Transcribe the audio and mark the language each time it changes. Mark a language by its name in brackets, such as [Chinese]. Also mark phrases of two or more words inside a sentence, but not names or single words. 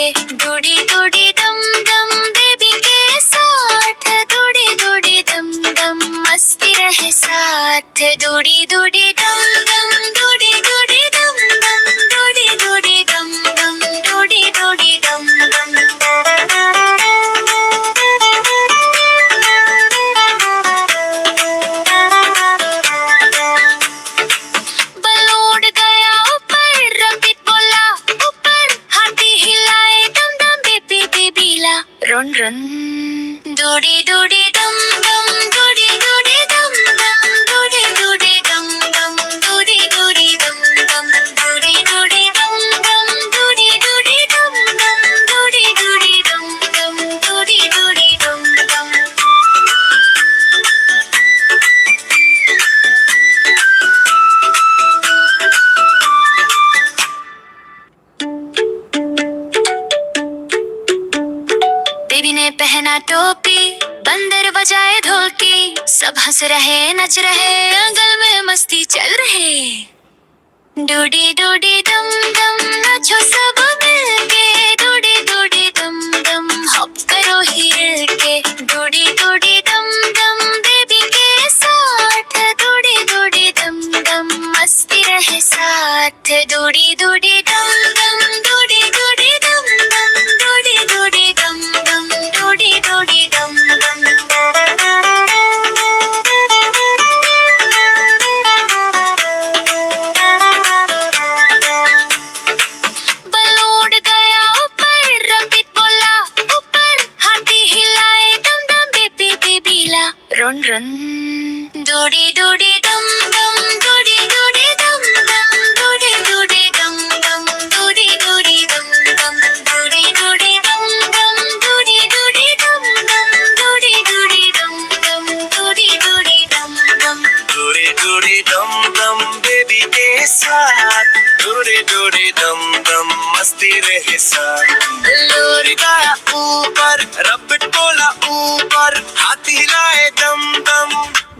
[Hindi] डोडी डोडी दम दम बेबी के साथ, डोडी डोडी दम दम मस्ती रहे साथ। डोडी डोडी दम दम, डोडी डोडी दम दम, डोडी डोडी दम दम, डोडी डोडी दम दम। बलून गया ऊपर, रंगीत बोला ऊपर, हाथी हिलाए दम दम बेबी बेबीला [English] run run. [Hindi] डोडी डोडी दम दम, डोडी डोडी दम दम, डोडी डोडी दम दम, डोडी डोडी दम दम, डोडी डोडी दम दम, डोडी डोडी दम दम, डोडी डोडी दम दम, डोडी डोडी दम दम। बेबी ने पहना टोपी, बंदर बजाए ढोलकी, सब हंस रहे नच रहे, आंगन में मस्ती चल रहे। डोडी डोडी दम दम नाचो सब मिलके, डोडी डोडी दम दम हॉप करो हिल के। डोडी डोडी दम दम बेबी के साथ, डोडी डोडी दम दम मस्ती रहे साथ। डोडी डोडी दम दम, डोडी डोडी दम दम, डोडी डोडी दम दम, डोडी डोडी दम दम। बलून गया ऊपर, रंगीत बोला ऊपर, हाथी हिलाए दम दम बेबी बेबीला [English] run run. [Hindi] डोडी डोडी दम दम, डोडी डोडी दम दम, डोडी डोडी दम दम, डोडी डोडी दम दम, डोडी डोडी दम दम, डोडी डोडी दम दम, डोडी डोडी दम दम, डोडी डोडी दम दम। डोडी डोडी दम दम बेबी के साथ, डोडी डोडी दम दम मस्ती रहे साथ। लोरी गाया ऊपर, रबिट बोला ऊपर, हाथी हिलाए दम दम